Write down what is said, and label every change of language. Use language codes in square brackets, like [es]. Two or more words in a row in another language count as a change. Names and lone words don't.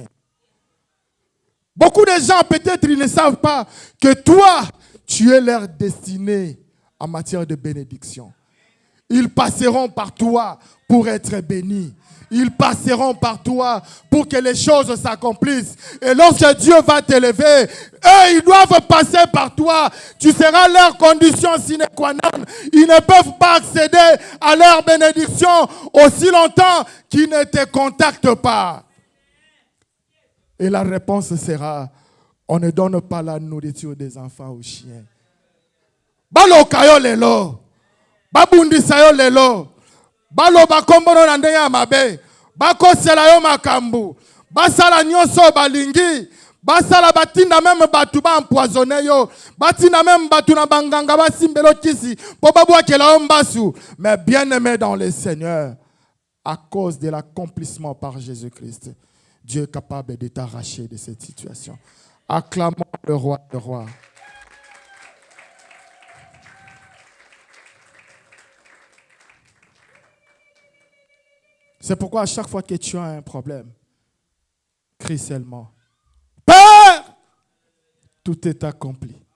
[fr] Beaucoup de gens, peut-être, ils ne savent pas que toi, tu es leur destinée en matière de bénédiction. Ils passeront par toi pour être bénis. Ils passeront par toi pour que les choses s'accomplissent. Et lorsque Dieu va t'élever, eux, ils doivent passer par toi. Tu seras leur condition [la] sine qua non. [fr] Ils ne peuvent pas accéder à leur bénédiction aussi longtemps qu'ils ne te contactent pas. Et la réponse sera, on ne donne pas la nourriture des enfants aux chiens. [ln] Balokayo lelo. Babundisayo lelo. Balo bakombono na ndenge ya mabe. Bakosela yo makambu. Basala nyonso balingi. Basala batinda même batu ba empoisonné yo. Batinda même batu na banganga basimbelo kisi. Po babwakela yo mbasu. [fr] Mais bien-aimé dans le Seigneur, à cause de l'accomplissement par Jésus-Christ, Dieu est capable de t'arracher de cette situation. Acclamons le roi des rois. C'est pourquoi à chaque fois que tu as un problème, crie seulement, Père, tout est accompli.